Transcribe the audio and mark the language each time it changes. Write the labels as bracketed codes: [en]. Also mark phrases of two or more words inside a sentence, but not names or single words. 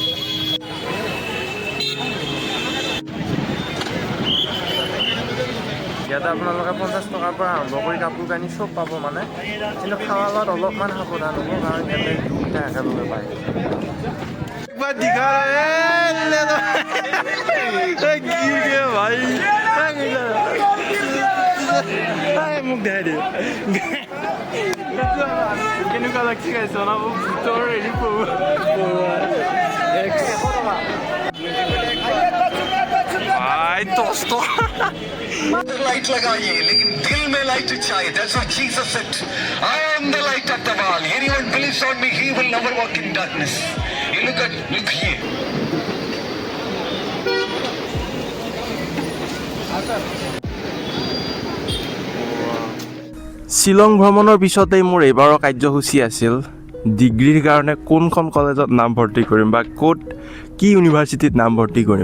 [as] ইয়াতে আপোনালোকে 50 টকাৰ পৰা আৰম্ভ কৰি কাপোৰ কানি চব পাব মানে কিন্তু খাৱা লোৱাত অলপমান সাৱধান হ'ব কাৰণ ইয়াতে দুটা একেলগে পায় মোক দেখাই দিয়ে কেনেকুৱা লাগছে গাইছে জনাব ভিতৰ হেৰি [hi] लाइट लगाइए लेकिन दिल में लाइट चाहिए [en] that's what Jesus said I am the light of the world anyone believes on me he will never walk in darkness you look here [as] শিলং ভ্ৰমণৰ পিছতেই মোৰ এইবাৰৰ কাৰ্যসূচী আছিল ডিগ্ৰীৰ কাৰণে কোনখন কলেজত নাম ভৰ্তি কৰিম বা ক'ত কি ইউনিভাৰ্চিটিত নাম ভৰ্তি কৰিম